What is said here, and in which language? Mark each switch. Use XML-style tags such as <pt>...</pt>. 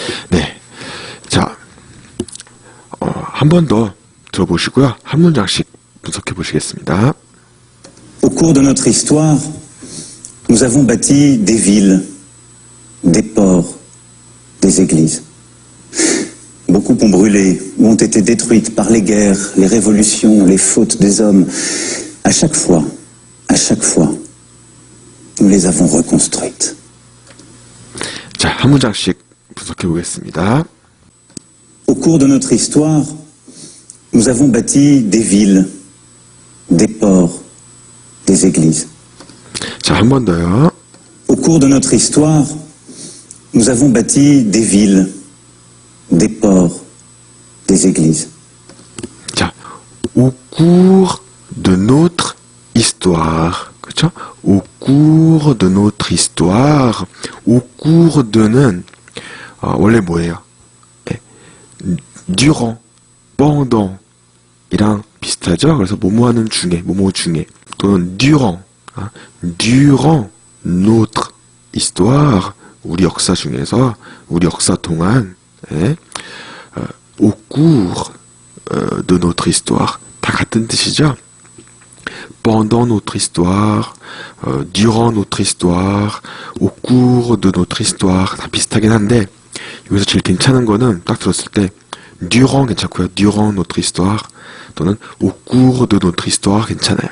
<ko>네, 자, 한 번 더 들어보시고요. 한 문장씩 분석해 보시겠습니다.</ko> <fr>Au cours de notre histoire, nous avons bâti des villes, des ports, des églises. Beaucoup ont brûlé ou ont été détruites par les guerres, les révolutions, les fautes des hommes. À chaque fois, nous les avons reconstruites.</fr> <ko>자, 한 문장씩 분석해 보겠습니다.</ko> <fr>Au cours de notre histoire, nous avons bâti des villes, des ports, des églises.</fr> <ko>자, 한 번 더요.</ko> <fr>Au cours de notre histoire, nous avons bâti des villes, des ports, des églises. 자, au cours de notre histoire.</fr> <ko>그렇죠?</ko> <fr>au cours de notre histoire. au cours de는</fr> <ko>원래 뭐예요? 네.</ko> <fr>durant, pendant</fr> <ko>이랑 비슷하죠? 그래서 뭐뭐하는 중에, 뭐뭐 중에 또는</ko> <fr>durant, durant notre histoire,</fr> <ko>우리 역사 중에서, 우리 역사 동안</ko> <fr>au cours de notre histoire</fr> <ko>다 같은 뜻이죠?</ko> <fr>pendant notre histoire, durant notre histoire, au cours de notre histoire</fr> <ko>다 비슷하긴 한데 여기서 제일 괜찮은 거는 딱 들었을 때</ko> <fr>durant</fr> <ko>괜찮고요.</ko> <fr>durant notre histoire 또는 au cours de notre histoire</fr> <ko>괜찮아요.</ko>